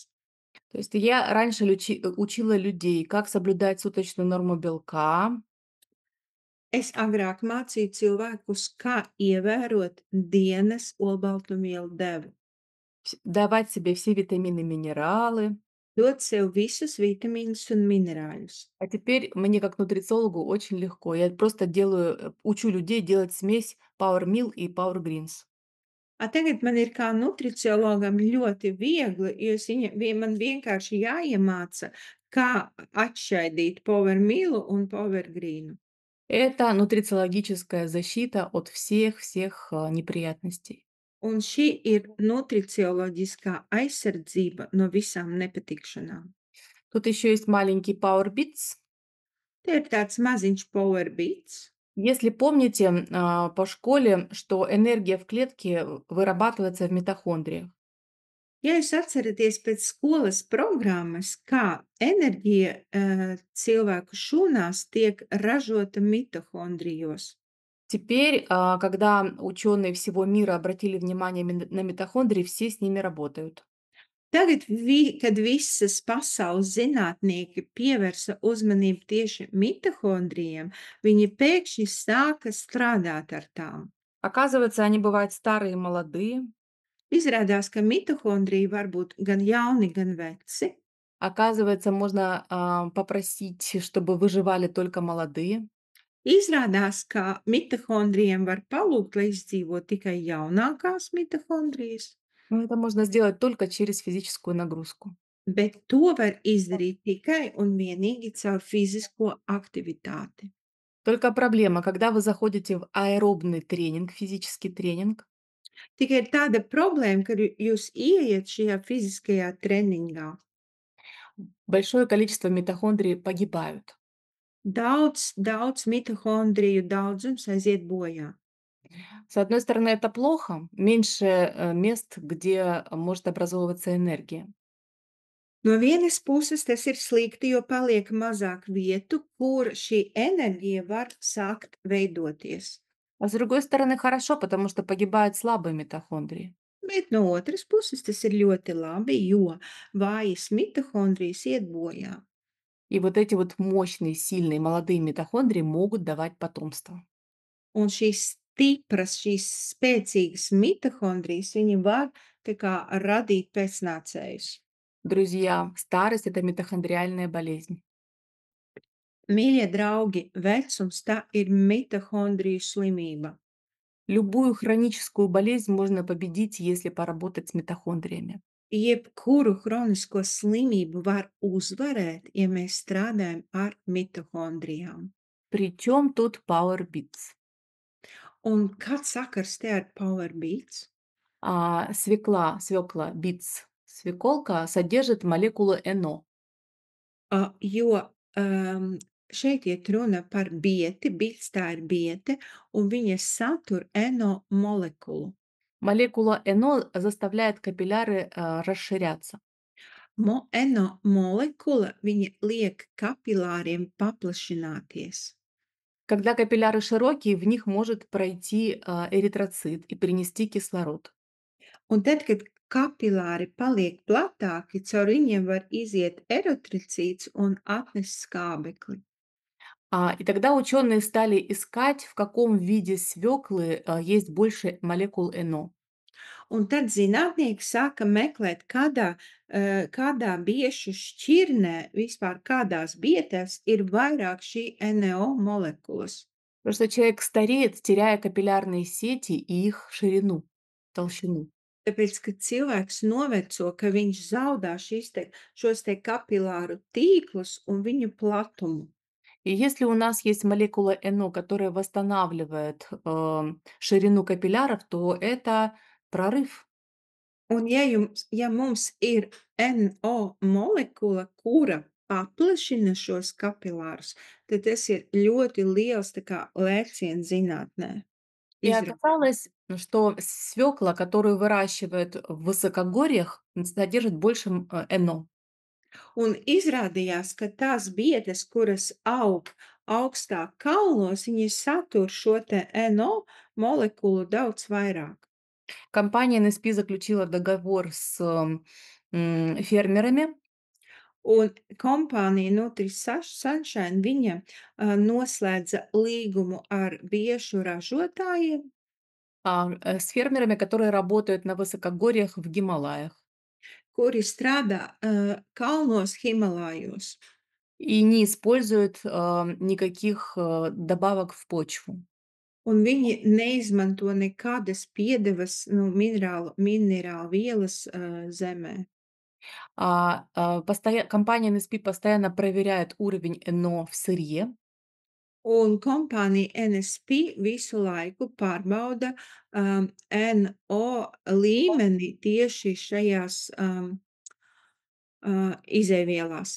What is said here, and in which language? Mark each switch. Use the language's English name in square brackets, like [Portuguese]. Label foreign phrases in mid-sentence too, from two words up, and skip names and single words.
[Russian] То есть я раньше учила людей, как соблюдать суточную норму белка, [Latvian] Es agrāk mācīju cilvēkus, kā ievērot dienas olbaltumvielu devu, [Russian] давать себе все витамины, минералы. [Latvian] dot sev visus vitamīnus un minerāļus. [Russian] А теперь мне как нутрициологу очень легко. Я просто учу людей делать смесь Power Meal и Power Greens. [Latvian] Tagad man ir kā nutriciologam ļoti viegli, jo man vienkārši jāiemāca, kā atšķaidīt Power Mealu un Power Greenu. [Russian] Это нутрициологическая защита от всех неприятностей. [Latvian] Un šī ir nutricioloģiskā aizsardzība no visām nepatikšanām. [Russian] Тут еще есть маленький Power Bits. [Latvian] Te ir tāds maziņš Power Bits. [Russian] Если помните, по школе, что энергия в клетке вырабатывается в митохондриях. [Latvian] Ja jūs atceraties pēc skolas programmas, kā enerģija cilvēku šūnās tiek ražota mitohondrijos, [Russian] Теперь, когда ученые всего мира обратили внимание на митохондрии, все с ними работают. [Latvian] tagad, kad visas pasaules zinātnieki pievērsa uzmanību tieši mitohondrijiem, viņi pēkšņi sāka strādāt ar tām. [Russian] Оказывается, они бывают старые и молодые. [Latvian] Izrādās, ka mitohondriji var būt gan jauni, gan veci. [Russian] Оказывается, можно попросить, чтобы выживали только молодые. [Latvian] Izrādās, ka mitohondrijiem var palūgt, lai izdzīvot tikai jaunākās mitohondrijas. [Russian] Но это можно сделать только через физическую нагрузку. [Latvian] Bet to var izdarīt tikai un vienīgi caur fizisko aktivitāti. [Russian] Только проблема, когда вы заходите в аэробный тренинг, физический тренинг, [Latvian] Tikai ir tāda problēma, kad jūs ieiet šajā fiziskajā treniņā. [Russian] большое количество митохондрий погибают. [Latvian] Daudz mitohondriju daudzums aiziet bojā. [Russian] С одной стороны, это плохо, меньше мест, где может образовываться энергия. [Latvian] No vienas puses tas ir slikti, jo paliek mazāk vietu, kur šī enerģija var sākt veidoties. [Russian] А с другой стороны, хорошо, потому что погибают слабые митохондрии. [Latvian] Bet no otras puses tas ir ļoti labi, jo vājas mitohondrijas iet bojā. [Russian] И вот эти вот мощные, сильные, молодые митохондрии могут давать потомство. [Latvian] Un šīs spēcīgas mitohondrijas, viņi var tā kā radīt pēcnācējus. [Russian] Друзья, старость — это митохондриальная болезнь. [Latvian] Mīļie draugi, vecums tā ir mitohondriju slimība. [Russian] Любую хроническую болезнь можно победить, если поработать с митохондриями. [Latvian] Jebkuru hronisko slimību var uzvarēt, ja mēs strādājam ar mitohondrijām. [Russian] Причем тут Power Beats? [Latvian] Un kāds sakars te ar Power Beats? [Russian] Свекла, битс, свеколка содержит молекулу ЭНО. [Latvian] Jo, šeit iet runa par bieti, bits tā ir biete, un viņa satur eno molekulu. [Russian] Молекула ЭНО заставляет капилляры расширяться. [Latvian] Eno molekula, viņa liek kapilāriem paplašināties. [Russian] Когда капилляры широкие, в них может пройти эритроцит и принести кислород. [Latvian] Un tad, kad kapilāri paliek platāki, caur viņiem var iziet eritricīts un atnest skābekli. [Russian] И тогда ученые стали искать, в каком виде свеклы есть больше молекул ЭНО. [Latvian] Un tad zinātnieki sāka meklēt, kādā biešu šķirnē, vispār kādās bietēs ir vairāk šī NO molekulas. [Russian] Потому что человек стареет, теряя капиллярные сети и их ширину, толщину. [Latvian] Tāpēc, ka cilvēks noveco, ka viņš zaudē šos te kapilāru tīklus un viņu platumu. [Russian] И если у нас есть молекула НО, которая восстанавливает ширину капилляров, то это прорыв. [Latvian] Un ja mums ir NO molekula, kura paplašina šos kapilārus, tad tas ir ļoti liels tā kā lēciens zinātnē. [Russian] И [Latvian] Izra [Russian] оказалось, что свекла, которую выращивают в высокогорьях, содержит больше НО. [Latvian] Un izrādījās, ka tās bietes, kuras aug augstāk kalnos, viņas satur šo te NO molekulu daudz vairāk. [Russian] Компания NSP заключила договор с фермерами. [Latvian] Un kompānija Sunshine, viņa, noslēdza līgumu ar biešu ražotājiem, [Russian] С фермерами, которые работают на высокогорьях в Гималаях [Latvian] kuri strādā, kalnos Himalājos, [Russian] и не используют никаких добавок в почву. [Latvian] un viņi neizmanto nekādas piedevas, nu, minerālu vielas, zemē. [Russian] Компания NSP постоянно проверяет уровень НО в сырье. [Latvian] Un kompānija NSP visu laiku pārbauda, NO līmeni tieši šajās, izēvielās.